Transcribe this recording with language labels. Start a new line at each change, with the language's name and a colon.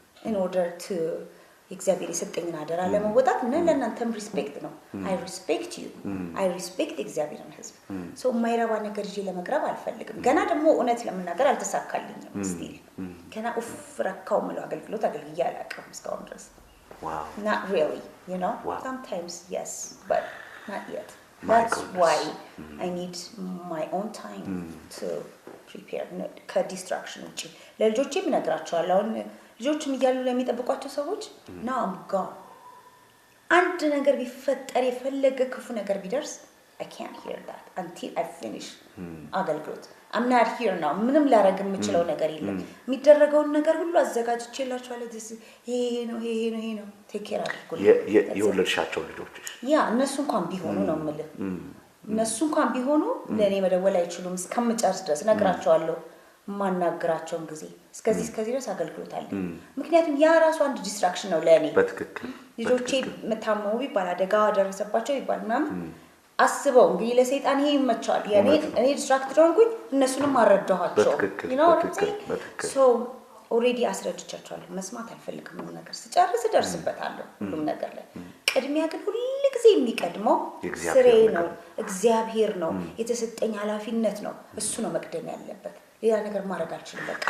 English: in order to
Amharic: እግዚአብሔር የሰጠኝን አደራ ለመወጣት እና ለእናንተም ሪስፔክት ነው
English: I respect you I respect
Amharic: እግዚአብሔርን ህዝብ
English: so
Amharic: ማይራባ ነገር ይዤ ለመቅረብ አልፈልግም ገና ደግሞ እውነት ለምናገር አልተሳካልኝም
English: still
Amharic: ገና ኡፍራካው ማለት አገልግሎት አገልግዬ አላውቅም እስካሁን ድረስ
English: wow not really you know sometimes yes but not yet that's why I need my own time to prepare
Amharic: ከዲስትራክሽን ውጪ ለልጆቼም እነግራቸዋለሁ አሁን ልጆችም ይያሉ ለሚጠብቋቸው ሰዎች
English: now I'm gone
Amharic: አንድ ነገር ቢፈጠር የፈለገ ክፉ ነገር ቢደርስ
English: I can't hear that until I finish
Amharic: አገልግሎት
English: I'm not here now
Amharic: ምንም ላረግ የምችለው ነገር የለም የሚደረገው ነገር ሁሉ አዘጋጅቼላችኋለሁ ይሄ ነው
English: take care
Amharic: አድርጉ የወለድሻቸው ልጆች ያ እነሱ እንኳን ቢሆኑ ነው የምልህ እነሱ እንኳን ቢሆኑ ለኔ መደወል አይችሉም እስከምጨርስ ድረስ ነግራቸዋለሁ ማናገራቸውን ጊዜ እስከዚህ ድረስ አገልግሎት አለ ምክንያቱም ያ ራሱ አንድ ዲስትራክሽን ነው ለኔ በትክክል ልጆቼ መታመሙ ቢባል አደጋ ደረሰባቸው ይባል ምናምን አስበው እንግዲህ ለሰይጣን ይሄ ይመቻል እኔ ዲስትራክት ሆንኩኝ እነሱንም አረዳኋቸው
English: you know what I'm saying so already
Amharic: አስረድቻቸዋለሁ መስማት አልፈልግም ነው ነገር ስጨርስ ደርስበታለሁ ሁሉም ነገር ላይ ቅድሚያ ግን ሁሉ ጊዜ የሚቀድመው ስሬ ነው እግዚአብሔር ነው የተሰጠኝ ኃላፊነት ነው እሱ ነው መቅደም ያለበት ሌላ ነገር ማድረግ አልችልም በቃ